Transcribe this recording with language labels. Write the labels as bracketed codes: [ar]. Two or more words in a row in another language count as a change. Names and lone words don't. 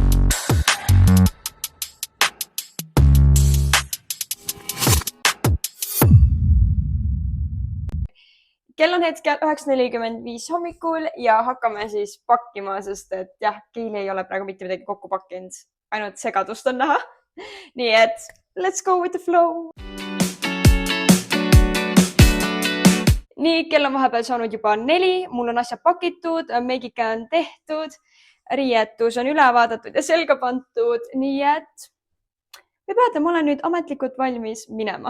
[et] Kell on hetkel 9:45 hommikul ja hakkame siis pakkima, sest et jah, Keili ei ole praegu mitte midagi kokku pakkinud, ainult segadust on näha. Nii et [en] let's go with the flow! [et] Nii, kell on vahepeal saanud juba 4, mul on asjad pakitud, meigike on tehtud, riietus on üle vaadatud ja selga pandud, nii et võib öelda, ma olen nüüd ametlikult valmis minema.